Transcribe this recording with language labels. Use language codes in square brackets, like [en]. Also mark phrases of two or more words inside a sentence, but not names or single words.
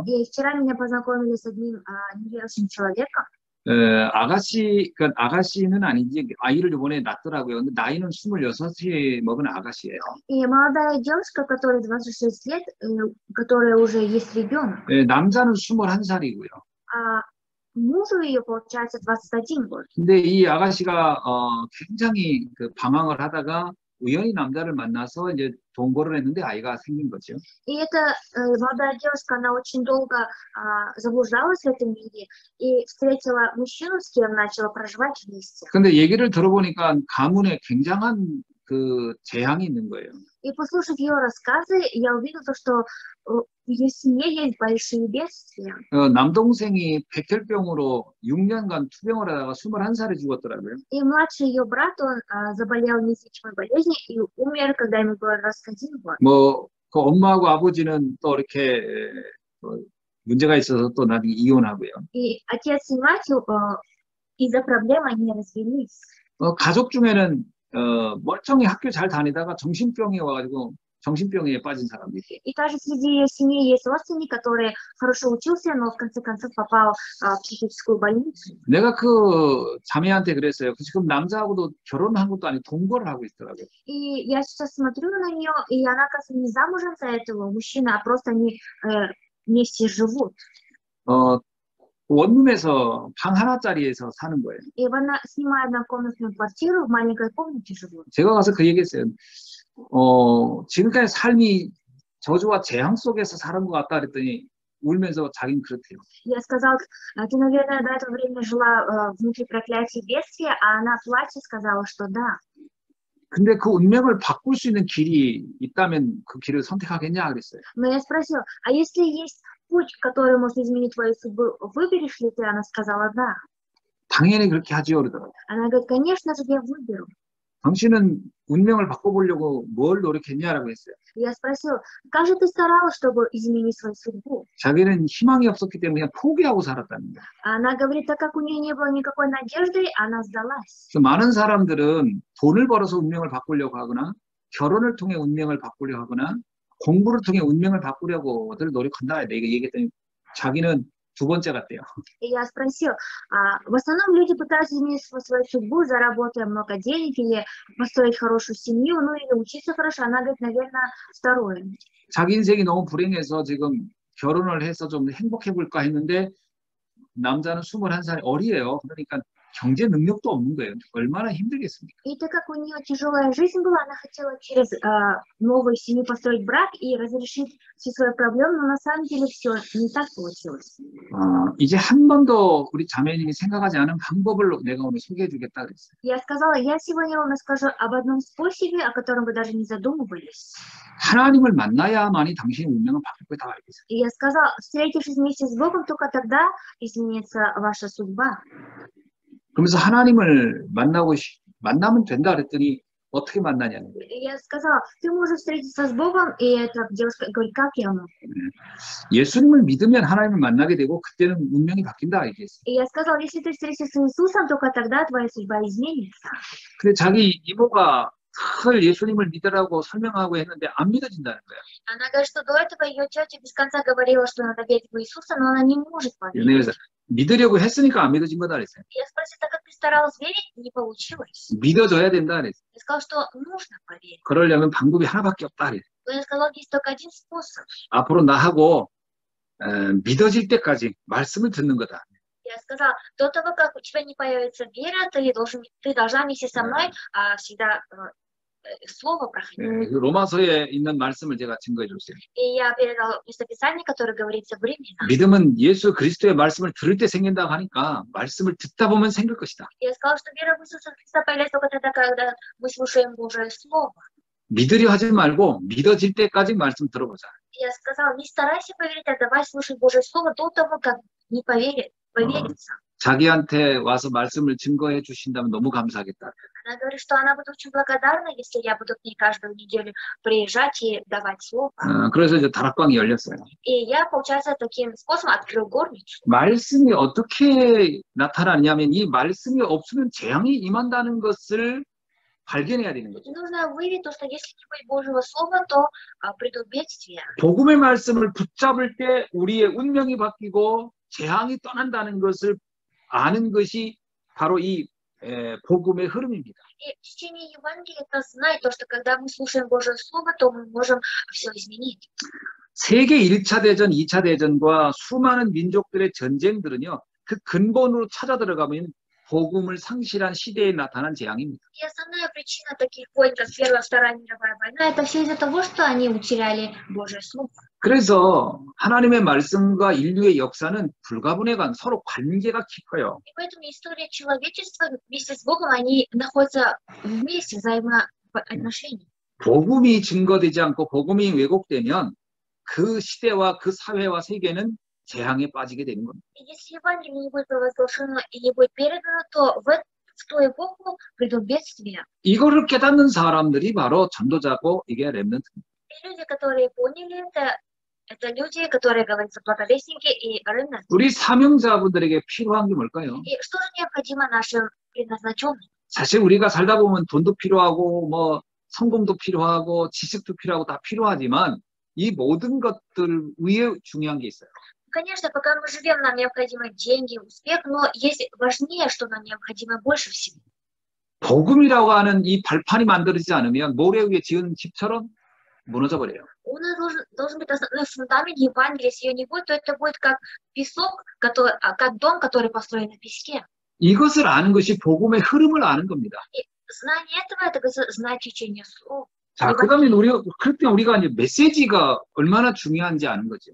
[ru] И вчера меня познакомили с одним неверующим человеком. [ko] 아가씨는 아니지, 아이를 이번에 낳더라고요. 근데 나이는 26이 먹은 아가씨예요. [ru] И молодая девушка, которой 26 лет, которая уже есть ребенок. [ko] 남자는 21살이고요. [ru] А мужу ее, получается, 21 год. [ko] 근데 이 아가씨가 굉장히 그 방황을 하다가 우연히 남자를 만나서 이제 동거를 했는데 아이가 생긴 거죠. [ru] И эта молодая девушка, она очень долго заблуждалась в этом мире и встретила мужчину, с кем начала проживать вместе. [ko] 근데 얘기를 들어보니까 가문에 굉장한 그 재앙이 있는 거예요. [ru] И послушав ее рассказы, я увидела, что в ее семье есть большие бедствия. [ko] 남동생이 백혈병으로 6년간 투병을 하다가 21살에 죽었더라고요. [ru] И младший ее брат, он заболел неизлечимой болезнью и умер, когда ему было 21 год. [ko] 그 엄마하고 아버지는 또 이렇게 문제가 있어서 또 나중에 이혼하고요. [ru] И отец и мать из-за проблем они развелись. [ko] 가족 중에는 멀쩡히 학교 잘 다니다가 정신병이 와가지고 정신병에 빠진 사람도 있고. [ru] И также среди ее семьи есть родственник, который хорошо учился, но в конце концов попал в психическую больницу. [ko] 내가 그 자매한테 그랬어요. 지금 남자하고도 결혼한 것도 아니고 동거를 하고 있더라고요. [ru] И я сейчас смотрю на нее, и она, оказывается, не замужем за этого мужчины, а просто они вместе живут. [ko] 원룸에서 방 하나짜리에서 사는 거예요. [ru] И она снимает однокомнатную квартиру, в маленькой комнате живут. [ko] 제가 가서 그 얘기했어요. 지금까지 삶이 저주와 재앙 속에서 사는 것 같다 그랬더니 울면서 자기는 그렇대요. [ru] Я сказала, ты, наверное, до этого времени жила внутри проклятия и бедствия, а она плачет сказала, что да. [ko] 근데 그 운명을 바꿀 수 있는 길이 있다면 그 길을 선택하겠냐 그랬어요. [ru] Но я спросила, а если есть путь, который может изменить твою судьбу, выберешь ли ты? Она сказала, да. [ko] 당연히 그렇게 하지요 그러더라고요. [ru] Она говорит, конечно же, я выберу. [ko] 당신은 운명을 바꿔보려고 뭘 노력했냐라고 했어요. [ru] Я спросила, как же ты старалась, чтобы изменить свою судьбу? [ko] 자기는 희망이 없었기 때문에 그냥 포기하고 살았다는 거예요. [ru] Она говорит, так как у нее не было никакой надежды, она сдалась. [ko] 그래서 많은 사람들은 돈을 벌어서 운명을 바꾸려고 하거나 결혼을 통해 운명을 바꾸려고 하거나 공부를 통해 운명을 바꾸려고들 노력한다. 내가 얘기했더니 자기는 두 번째 같대요. [ru] И я спросила, в основном люди пытаются изменить свою судьбу, заработая много денег или построить хорошую семью, ну или учиться хорошо. Она говорит, наверное, второе. [ko] 자기 인생이 너무 불행해서 지금 결혼을 해서 좀 행복해 볼까 했는데 남자는 21살 어리예요. 그러니까 경제 능력도 없는 거예요. 얼마나 힘들겠습니까? [ru] И так как у нее тяжелая жизнь была, она хотела через новую семью построить брак и разрешить все свои проблемы, но на самом деле все не так получилось. [ko] 이제 한 번도 우리 자매님이 생각하지 않은 방법을 내가 오늘 소개해 주겠다 그랬어요. [ru] Я сказала, я сегодня вам расскажу об одном способе, о котором вы даже не задумывались. [ko] 하나님을 만나야만이 당신의 운명을 바뀔 걸 다 알겠어요. [ru] И я сказала, встретившись вместе с Богом, только тогда изменится ваша судьба. [ko] 그러면서 하나님을 만나면 된다 그랬더니 어떻게 만나냐는 거예요. [ru] Я сказала, ты можешь встретиться с Богом, и эта девушка говорит, как я могу? [ko] 예수님을 믿으면 하나님을 만나게 되고 그때는 운명이 바뀐다 얘기했어요. [ru] И я сказала, если ты встретишься с Иисусом, только тогда твоя судьба изменится. [ko] 근데 자기 이모가 늘 예수님을 믿으라고 설명하고 했는데 안 믿어진다는 거예요. [ru] Она говорит, что до этого ее тетя без конца говорила, что надо верить в Иисуса, но она не может поверить. [ko] 그래서 믿으려고 했으니까 안 믿어진 거다 그랬어요. [ru] Я спросила, так как ты старалась верить, не получилось. [ko] 믿어줘야 된다 그랬어요. [ru] Я сказала, что нужно поверить. [ko] 그러려면 방법이 하나밖에 없다 그랬어요. [ru] Но я сказала, есть только один способ. [ko] 앞으로 나하고 믿어질 때까지 말씀을 듣는 거다. [ru] Я сказала, до того, как у тебя не появится вера, ты должна вместе со мной всегда слово проходить. [ko] 그 로마서에 있는 말씀을 제가 증거해 줬어요. [ru] И я передала местописание, которое говорится в Римлянам. [ko] 믿음은 예수 그리스도의 말씀을 들을 때 생긴다고 하니까 말씀을 듣다 보면 생길 것이다. [ru] Я сказала, что вера в Иисуса Христа появляется только тогда, когда мы слушаем Божие Слово. [ko] 믿으려 하지 말고 믿어질 때까지 말씀 들어보자. [ru] Я сказала, не старайся поверить, а давай слушать Божье Слово до того, как не поверится. [ko] 자기한테 와서 말씀을 증거해 주신다면 너무 감사하겠다. [ru] Она говорит, что она будет очень благодарна, если я буду к ней каждую неделю приезжать и давать слово. [ko] 그래서 이제 다락방이 열렸어요. [ru] И я, получается, таким способом открыл горницу. [ko] 말씀이 어떻게 나타나냐면 이 말씀이 없으면 재앙이 임한다는 것을 발견해야 되는 거죠. [ru] Нужно выявить то, что если не будет Божьего Слова, то придут бедствия. [ko] 복음의 말씀을 붙잡을 때 우리의 운명이 바뀌고 재앙이 떠난다는 것을 아는 것이 바로 이 복음의 흐름입니다. [ru] И чтение Евангелия это знает то, что когда мы слушаем Божье Слово, то мы можем все изменить. [ko] 세계 1차 대전, 2차 대전과 수많은 민족들의 전쟁들은요. 그 근본으로 찾아 들어가면 복음을 상실한 시대에 나타난 재앙입니다. [ru] И основная причина таких войн, как Первая и Вторая мировая война, это все из-за того, что они утеряли Божье Слово. [ko] 그래서 하나님의 말씀과 인류의 역사는 불가분해간 서로 관계가 깊어요. [ru] И поэтому история человечества вместе с Богом, они находятся вместе, взаимоотношения. [ko] 복음이 증거되지 않고 복음이 왜곡되면 그 시대와 그 사회와 세계는 재앙에 빠지게 되는 겁니다. [ru] Если Евангелие не будет провозглашено и не будет передано, то в ту эпоху придут бедствия. [ko] 이거를 깨닫는 사람들이 바로 전도자고 이게 렘넌트입니다. [ru] И люди, которые поняли это люди, которые говорятся благовестники и ремнант. [ko] 우리 사명자분들에게 필요한 게 뭘까요? [ru] И что же необходимо нашим предназначенным? [ko] 사실 우리가 살다 보면 돈도 필요하고 뭐 성공도 필요하고 지식도 필요하고 다 필요하지만 이 모든 것들 위에 중요한 게 있어요. [ru] Конечно, пока мы живем, нам необходимы деньги, успех, но есть важнее, что нам необходимо больше всего. [ko] 복음이라고 하는 이 발판이 만들어지지 않으면 모래 위에 지은 집처럼 무너져 버려요. [ru] У нас должен быть основной фундамент Евангелия. Если ее не будет, то это будет как песок, как дом, который построен на песке. [ko] 이것을 아는 것이 복음의 흐름을 아는 겁니다. [ru] И знание этого, это знать течение слов. [ko] 자, 그다음에 그럴 때 우리가 이제 메시지가 얼마나 중요한지 아는 거죠.